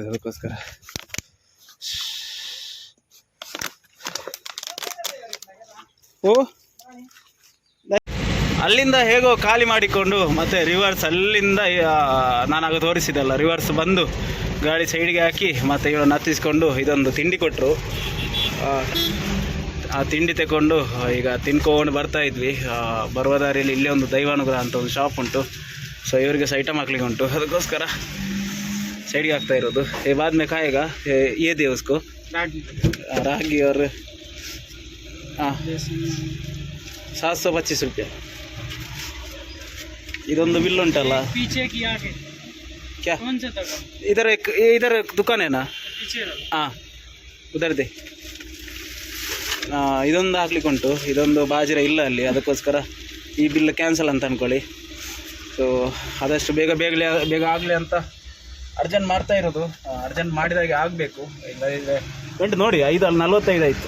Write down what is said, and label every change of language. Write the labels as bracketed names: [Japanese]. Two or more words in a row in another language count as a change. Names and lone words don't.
[Kannada] ಅದಕ್ಕೋಸ್ಕರ ಅಲ್ಲಿಂದ ಹೇಗೋ ಖಾಲಿ ಮಾಡಿಕೊಂಡು ಮತ್ತೆ ರಿವರ್ಸ್ ಅಲ್ಲಿಂದ ನಾನಾಗ ತೋರಿಸಿದಲ್ಲ, ರಿವರ್ಸ್ ಬಂದು ಗಾಡಿ ಸೈಡ್ಗೆ ಹಾಕಿ ಮತ್ತೆ ಇವಳನ್ನು ಹತ್ತಿಸ್ಕೊಂಡು ಇದೊಂದು ತಿಂಡಿ ಕೊಟ್ಟರು. ಆ ತಿಂಡಿ ತಗೊಂಡು ಈಗ ತಿನ್ಕೊಂಡು ಬರ್ತಾ ಇದ್ವಿ. ಬರುವ ದಾರಿಯಲ್ಲಿ ಇಲ್ಲೇ ಒಂದು ದೈವಾನುಗ್ರಹ ಅಂತ ಒಂದು ಶಾಪ್ ಉಂಟು. ಸೊ ಇವರಿಗೆ ಸಹ ಐಟಮ್ ಹಾಕ್ಲಿಕ್ಕೆ ಉಂಟು, ಅದಕ್ಕೋಸ್ಕರ ಸೈಡ್ಗೆ ಆಗ್ತಾ ಇರೋದು. [Hindi] बाद में खाएगा ये दे उसको रागी और हाँ 725 रुपये. [Kannada] ಇದೊಂದು ಬಿಲ್ ಉಂಟಲ್ಲ, [Hindi] क्या इधर दुकान है ना, हाँ उधर दे. [Kannada] ಇದೊಂದು ಹಾಕ್ಲಿಕ್ಕೆ ಉಂಟು. ಇದೊಂದು ಬಾಜಿರ ಇಲ್ಲ ಅಲ್ಲಿ, ಅದಕ್ಕೋಸ್ಕರ ಈ [English] bill cancel [Kannada] ಅಂತ ಅಂದ್ಕೊಳ್ಳಿ. ಸೊ ಆದಷ್ಟು ಬೇಗ ಆಗಲಿ ಅಂತ ಅರ್ಜೆಂಟ್ ಮಾಡ್ತಾ ಇರೋದು. ಅರ್ಜೆಂಟ್ ಮಾಡಿದಾಗೆ ಆಗಬೇಕು, ಇಲ್ಲ ಗಂಟು ನೋಡಿ 5:45 ಆಯಿತು.